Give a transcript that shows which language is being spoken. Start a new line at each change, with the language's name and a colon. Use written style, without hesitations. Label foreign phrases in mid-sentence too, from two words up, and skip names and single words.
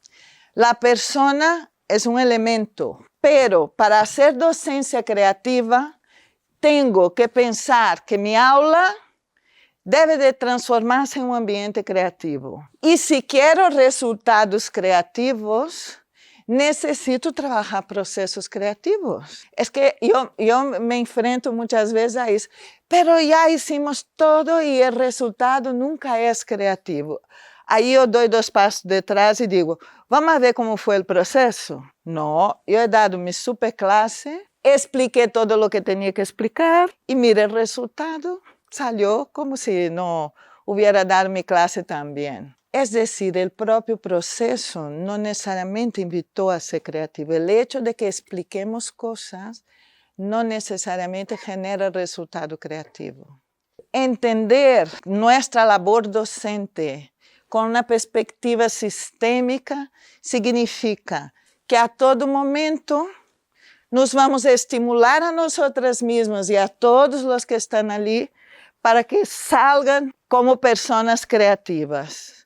Spanish: La persona es un elemento, pero para hacer docencia creativa tengo que pensar que mi aula debe de transformarse en un ambiente creativo. Y si quiero resultados creativos, necesito trabajar procesos creativos. Es que yo me enfrento muchas veces a eso, pero ya hicimos todo y el resultado nunca es creativo.
Portuguese: Aí eu dou 2 passos de trás e digo, vamos ver como foi o processo? Não, eu
Spanish: he dado
Portuguese: minha super classe, expliquei todo o que tinha que explicar e mire o resultado, salió como se não
Spanish: hubiera dado
Portuguese: minha classe também.
Spanish: Es decir, el propio proceso no necesariamente invitó a ser creativo. El hecho de que expliquemos cosas no necesariamente genera resultado creativo. Entender nuestra labor docente con una perspectiva sistémica significa que a todo momento nos vamos a estimular a nosotras mismas y a todos los que están allí para que salgan como personas creativas.